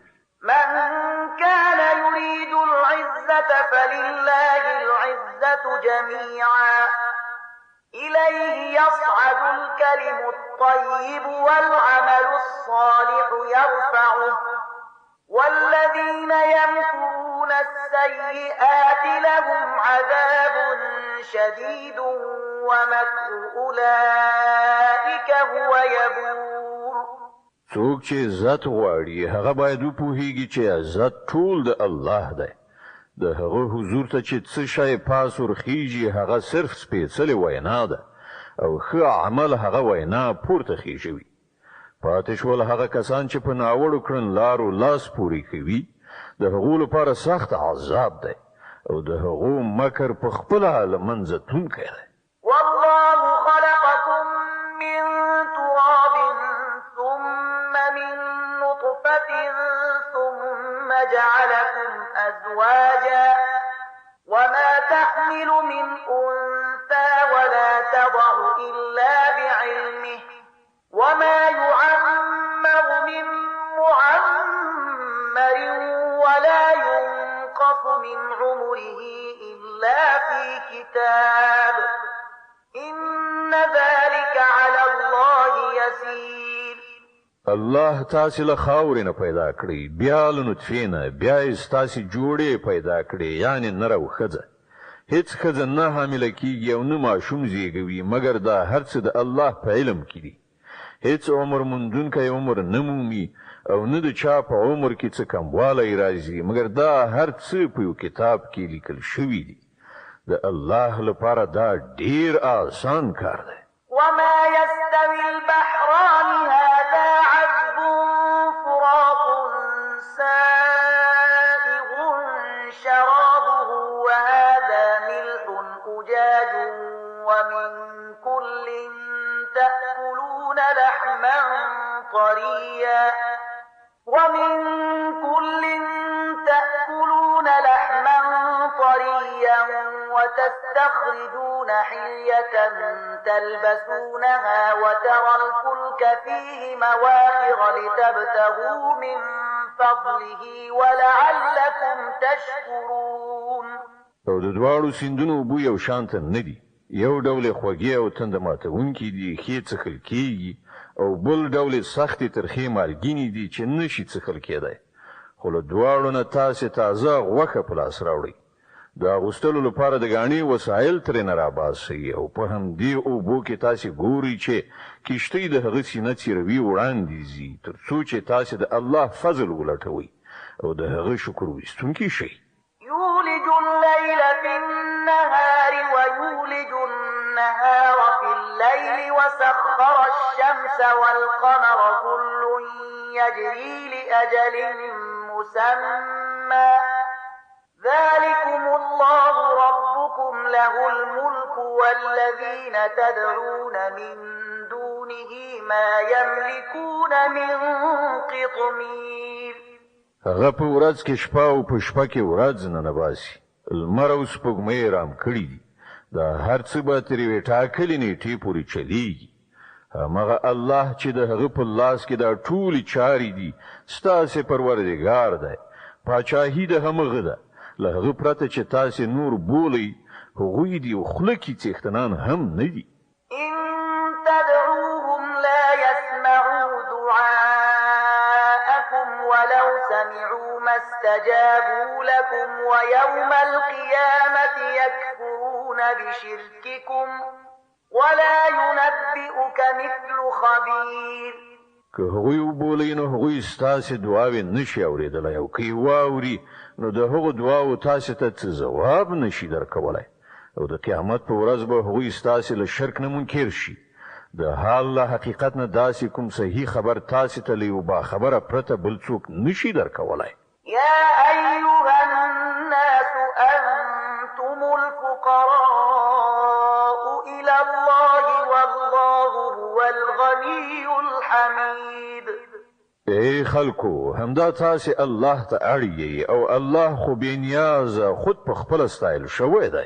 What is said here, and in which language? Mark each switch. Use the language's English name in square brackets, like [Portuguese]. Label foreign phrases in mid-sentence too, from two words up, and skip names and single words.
[Arabic] من كان يريد العزة فلله العزة جميعا إليه يصعد الكلم الطيب والعمل الصالح يرفعه والذين يمكرون السيئات لهم عذاب شديد ومكر أولئك هو يبور. [Pashto] څوک چې عزت غواړي هغه باید وپوهیږي چې عزت ټول د الله دی. د هغه حضور ته چې څه شی پاس ورخیږي هغه صرف سپېڅلې وینا ده او ښه عمل هغه وینا پورته خیژوي. پاتې شول هغه کسان چې په ناوړو کړنلارو لاس پورې کوي د هغو لپاره سخت عذاب دی او د هغو مکر په خپله له منځه تلونکی دی. [Arabic] والله خلقكم من تراب ثم من نطفة ثم جعلكم أزواجا وما تحمل من أنثى ولا تضع إلا بعلمه وما يعمر من معمر ولا ينقص من عمره إلا في كتاب إن ذلك على الله يسير. [Pashto] الله تاسو له خاورې نه پیدا کړی بیا له نطفې نه بیا یې تاسو جوړې پیدا کړی یعنی نر او ښځه. هیڅ ښځه نه حامله کیږي او نه ماشوم زیږوي مګر دا هر څه د الله په علم کې دي. هیڅ عمر موندونکی عمر نه مومي او نه د چا په عمر کې څه کموالی راځي مګر دا هر څه په یو کتاب کې لیکل شوي دي. د الله لپاره دا ډیر آسان کار دی. [Arabic] وما يستوي البحران هذا عذب فرات سائغ شرابه وهذا ملح أجاج ومن كل تأكلون لحما طريا وتستخرجون حلية تلبسونها وترى الفلك فيه مواخر لتبتغوا من فضله ولعلكم تشكرون. [Pashto] او د دواړو سیندونو بو یو شانت نه دي. یو ډول خوږی او تند ماتونکي دي ښې څښل کیږي او بل ډول سختې ترخې مالګینې دي چې نشي څښل کېدی. خو له دواړو نه تاسې تازه غوښه په لاس راوړئ. د اغوستلو لپاره د ګاڼې وسایل ترېنه راباسئ او په همدې اوبو کې تاسې ګورئ چې کښتۍ د هغه سینه څیروي وړاندې ځي تر څو چې تاسې د الله فضل ولټوئ او د هغه شکر ویستونکي شئ. [Arabic] يولج الليل في النهار ويولج النهار في الليل وسخر الشمس والقمر كل يجري لأجل مسمى ذلكم الله ربكم له الملك والذين تدعون من دونه ما يملكون من قطمير. [Pashto] هغه په ورځ کې شپه او په شپه کې ورځ نه نباسي. لمر او سپوږمۍ رام کړي دي. دا هر څه به تر یوې ټاکلې نیټې پورې چلیږي. همغه الله چې د هغه په لاس کې دا ټولې چارې دي ستاسې پروردګار دی. پاچاهي د همغه ده. له هغه پرته چې تاسې نور بولئ هغوی دي او خوله کې څښتنان هم نه دي. [Arabic] إن تدعوهم لا يسمعوا دعاءكم ولو سمعوا ما استجابوا لكم ويوم القيامة يكفرون يكفرون بشرككم ولا ينبئك مثل خبير. [Pashto] که هغوی وبولئ نو هغوی ستاسې دعاوې نشي اورېدلی او که یې واوري نو د هغو دعاو تاسې ته څه ځواب نشي درکولی او د قیامت په ورځ به هغوی ستاسې له شرک نه منکر شي. د حال له حقیقت نه داسې کوم صحیح خبر تاسې ته له یو باخبره پرته بل څوک نشي درکولی. [Arabic] يا أيها الناس أنتم الفقراء إلى الله والله هو الغني الحميد. [Pashto] ای خلکو همدا تاسې الله ته اړ او الله خو بې نیازه خود په خپله ستایل شوی دی.